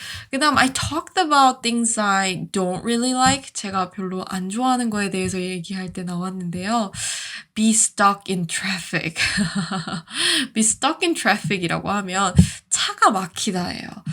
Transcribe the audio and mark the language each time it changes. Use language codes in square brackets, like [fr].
[ko] 그 다음 [en] I talked about things I don't really like. [ko] 제가 별로 안 좋아하는 거에 대해서 얘기할 때 나왔는데요. [en] Be stuck in traffic. Be stuck in traffic [ko] 이라고 하면 차가 막히다예요.